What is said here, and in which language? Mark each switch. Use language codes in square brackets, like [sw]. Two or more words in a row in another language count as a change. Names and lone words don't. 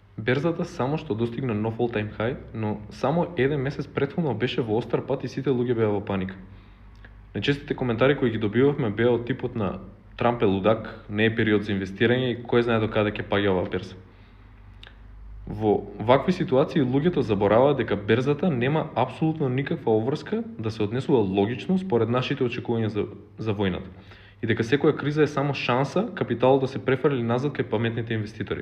[mk] Берзата само што достигна нов [en] all-time high, [mk] но само еден месец претходно беше во остар пат и сите луѓе беа во паника. Најчестите коментари кои ги добивавме беа од типот на Трамп е лудак, не е период за инвестирање и кој знае до каде ќе паѓа оваа берза. Во вакви ситуации луѓето забораваат дека берзата нема апсолутно никаква обврска да се однесува логично според нашите очекувања за војната и дека секоја криза е само шанса капиталот да се префрли назад кај паметните инвеститори.